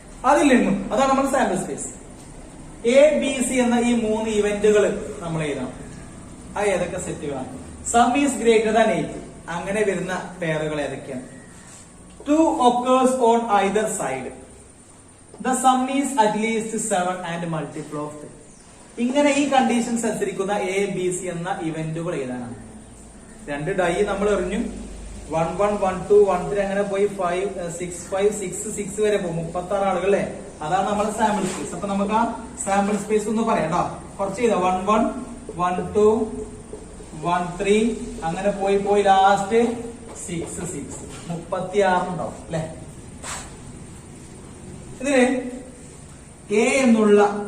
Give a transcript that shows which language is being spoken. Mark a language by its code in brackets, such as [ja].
[ml] അതിൽ നിന്നും അതാണ് നമ്മുടെ സാമ്പിൾ സ്പേസ്. ABC എന്ന ഈ 3 ഇവന്റുകൾ നമ്മൾ എഴുതാം. ആ ഏതൊക്കെ സെറ്റുകളാണ്? [en] sum is greater than 8 [ml] അങ്ങനെ വരുന്ന പെയറുകൾ ഏതൊക്കെയാണ്? [en] 2 occurs on either side. The sum is at least 7 and multiple of 3. [ml] ഇങ്ങനെ ഈ കണ്ടീഷൻസ് അനുസരിക്കുന്ന ABC എന്ന ഇവന്റുകൾ എഴുതാനാണ്. 2 ഡൈ നമ്മൾ എറിഞ്ഞു. 1 1 1 2 1 3 അങ്ങനെ പോയി 5 6 6 വരെ പോകും. 36 ആളുകൾ അല്ലേ? അതാണ് നമ്മുടെ സാമ്പിൾ സ്പേസ്. അപ്പൊ നമുക്ക് ആ സാമ്പിൾ സ്പേസ് ഒന്ന് പറയാം കേട്ടോ. കുറച്ച് ചെയ്താ 1 1 1 2 1 3 അങ്ങനെ പോയി പോയി ലാസ്റ്റ് 6 6 36 ഉണ്ടാവും അല്ലെ? ഇതിന് എ എന്നുള്ള